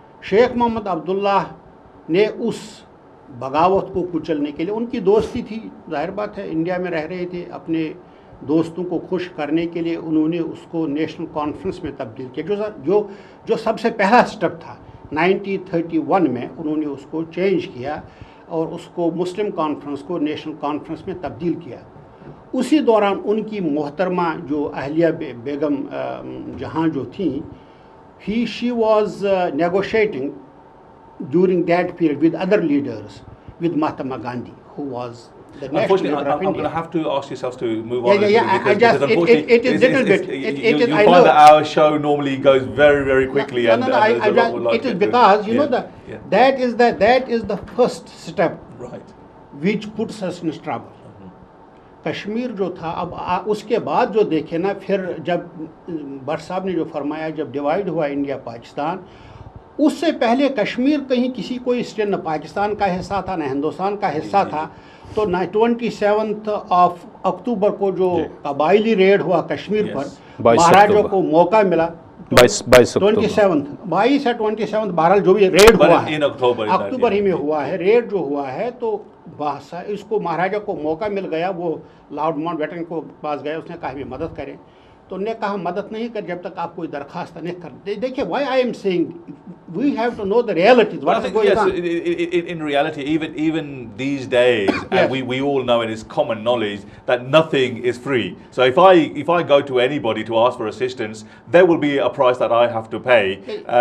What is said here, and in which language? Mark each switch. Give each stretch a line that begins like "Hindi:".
Hindi: शेख मोहम्मद अब्दुल्ला ने उस बगावत को कुचलने के लिए, उनकी दोस्ती थी, जाहिर बात है, इंडिया में रह रहे थे, अपने दोस्तों को खुश करने के लिए उन्होंने उसको नेशनल कॉन्फ्रेंस में तब्दील किया। जो सबसे पहला स्टेप था 1931 में, उन्होंने उसको चेंज किया और उसको मुस्लिम कॉन्फ्रेंस को नेशनल कॉन्फ्रेंस में तब्दील किया। उसी दौरान उनकी मोहतरमा जो अहलिया बेगम जहाँ जो थी,
English: She was negotiating during that period with other leaders, with Mahatma Gandhi, who was the national leader of India. I'm going to have to ask yourselves to move on. Because it is little bit. You find that our show normally goes very, very quickly. It is because you know that is the first step, right, which puts us in trouble.
Hindi: Kashmir जो था, अब उसके बाद जो देखे ना, फिर जब भट्ट साहब ने जो फरमाया, जब डिवाइड हुआ इंडिया पाकिस्तान, उससे पहले कश्मीर कहीं किसी कोई स्टेट न पाकिस्तान का हिस्सा था न हिंदुस्तान का हिस्सा था। तो 27 अक्टूबर को जो कबायली रेड हुआ कश्मीर पर, महाराजा को मौका मिला, 22 या 27 बहरहाल जो भी रेड हुआ है, अक्टूबर ही में हुआ है, रेड जो हुआ है, तो इसको महाराजा को मौका मिल गया, वो लॉर्ड माउंटबेटन को पास गया, उसने कहा हमें मदद करें, तो उन्होंने कहा मदद नहीं कर जब तक आप कोई दरखास्त नहीं कर।
English: देखिए, why I am saying we have to know the realities. What is going on? In reality, even these days, and we all know, and it's common knowledge that nothing is free. So if I go to anybody to ask for assistance, there will be a price that I have to pay.